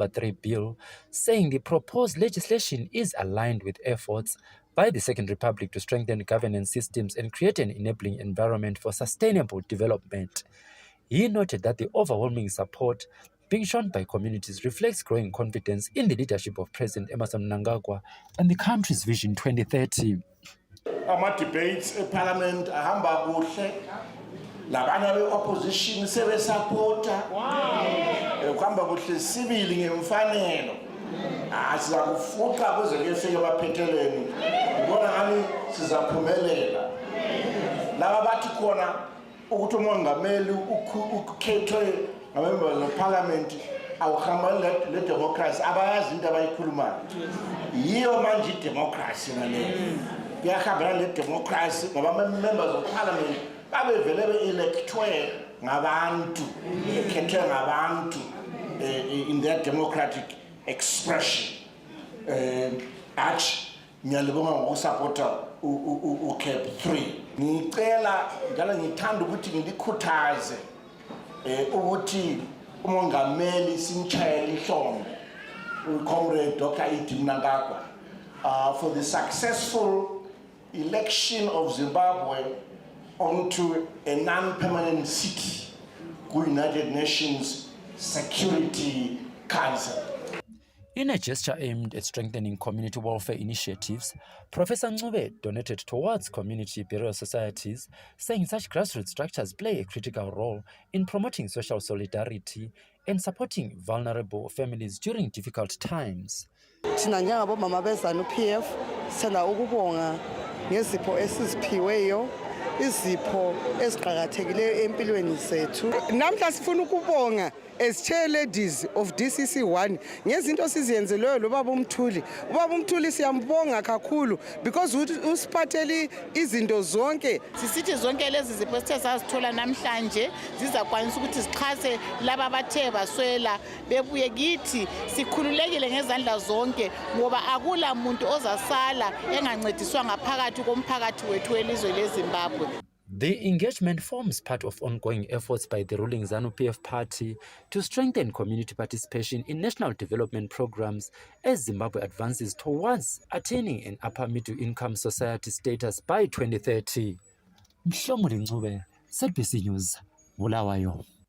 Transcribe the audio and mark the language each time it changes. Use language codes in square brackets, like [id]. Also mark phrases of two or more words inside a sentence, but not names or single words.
[en] 3 bill, saying the proposed legislation is aligned with efforts by the Second Republic to strengthen governance systems and create an enabling environment for sustainable development. He noted that the overwhelming support being shown by communities reflects growing confidence in the leadership of President Emmerson Mnangagwa and the country's Vision 2030. [nd] Ama-debates eParliament ahamba kuhle, labana be-opposition sebesapota, kuhamba kuhle sibili ngemfanelo. Siza kufuqa kuze kuyefika emaphethelweni. Ngibona ngani sizaphumelela. Laba bathi khona ukuthi umongameli ukhethwe ngabembe leParliament awuhamba le democracy abayazi into abayikhulumayo. Yiyo manje idemocracy naleyo. Kuyahambelana le democracy ngoba [en] members of Parliament [nd] babevele be-electwe ngabantu, bekhethwe ngabantu [en] in their democratic expression. [nd] At ngiyalibonga ngokusupporta uCAP 3 ngicela njalo ngithanda ukuthi ngilikhuthaze ukuthi umongameli simchayele ihlombe uComrade Dr. [en] Edi Mnangagwa for the successful election of Zimbabwe onto a non-permanent seat ku United Nations Security Council. In a gesture aimed at strengthening community welfare initiatives, Professor Ncube donated towards community burial societies, saying such grassroots structures play a critical role in promoting social solidarity and supporting vulnerable families during difficult times. [nd] Thina njengabomama beZANU-PF sithanda ukubonga ngezipho esiziphiweyo, izipho eziqhakathekileyo empilweni zethu. Namhla sifuna ukubonga [en] as chair ladies [nd] of DCC1 ngezinto siziyenzeleyo lo baba uMthuli. Ubaba uMthuli siyambonga kakhulu because usiphathele izinto zonke. Sisithi zonke lezi zipho esithe sazithola namhlanje zizakwanisa ukuthi sichase laba abathe baswela bebuye kithi sikhululekile ngezandla zonke ngoba akula muntu ozasala engancediswa ngaphakathi komphakathi wethu welizwe leZimbabwe. [en] The engagement forms part of ongoing efforts by the ruling ZANU-PF party to strengthen community participation in national development programs as Zimbabwe advances towards attaining an upper middle income society status by 2030. Mhlomuli Ncube, ZBC News, Bulawayo.